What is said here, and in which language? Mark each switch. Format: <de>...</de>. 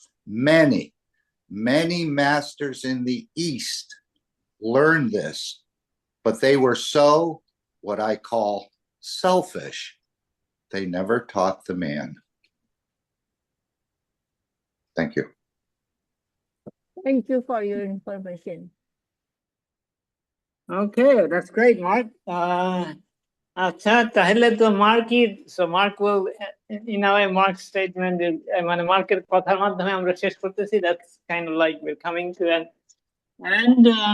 <en>Many masters in the East learned this, but they were so, what I call, selfish. They never taught the man. Thank you. Thank you for your information. Okay, that's great, Mark.</en> <bn>আচ্ছা, তাহলে তো মার্কই,</bn> <en>so Mark will, in a way, Mark's statement,</en> <bn>মানে মার্কের কথার মাধ্যমে আমরা শেষ করতেছি.</bn> <en>That's kind of like we're coming to an end.</en>